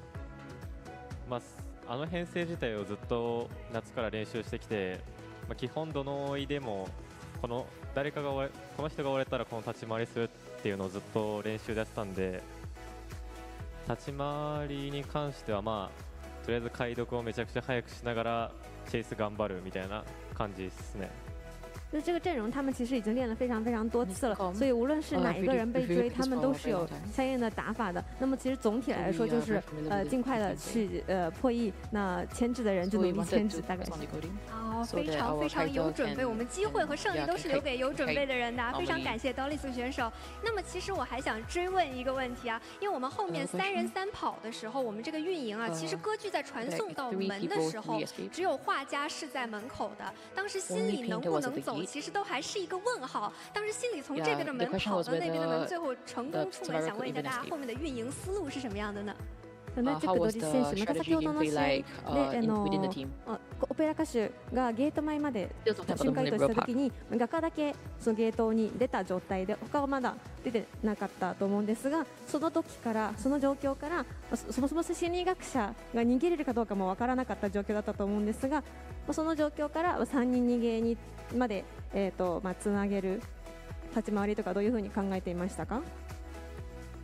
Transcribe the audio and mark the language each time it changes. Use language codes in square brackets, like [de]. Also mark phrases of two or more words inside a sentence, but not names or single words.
[ja] あの編成自体をずっと夏から練習してきて、基本どの追いでもこの人が折れたらこの立ち回りするっていうのをずっと練習でやってたんで、立ち回りに関してはとりあえず解読をめちゃくちゃ早くしながらチェイス頑張るみたいな感じですね。 [zh] 就这个阵容，他们其实已经练了非常非常多次了，所以无论是哪一个人被追，他们都是有相应的打法的。那么其实总体来说，就是尽快的去破译，那牵制的人就努力牵制，大概是。非常非常有准备，我们机会和胜利都是留给有准备的人的，非常感谢 Doris 选手。那么其实我还想追问一个问题啊，因为我们后面3人3跑的时候，我们这个运营啊，其实歌剧在传送到门的时候，只有画家是在门口的，当时心里能不能走，其实都还是一个问号。当时心里从这边的门跑到那边的门，最后成功出门，想问一下大家后面的运营思路是什么样的呢？ [ja] 同じくドリ選手、また先ほどの試合でオペラ歌手がゲート前まで瞬間移動したときに画家だけそのゲートに出た状態で他はまだ出てなかったと思うんですが、その時からその状況からそもそも心理学者が逃げれるかどうかもわからなかった状況だったと思うんですが、その状況から3人逃げにまでつなげる立ち回りとかどういうふうに考えていましたか。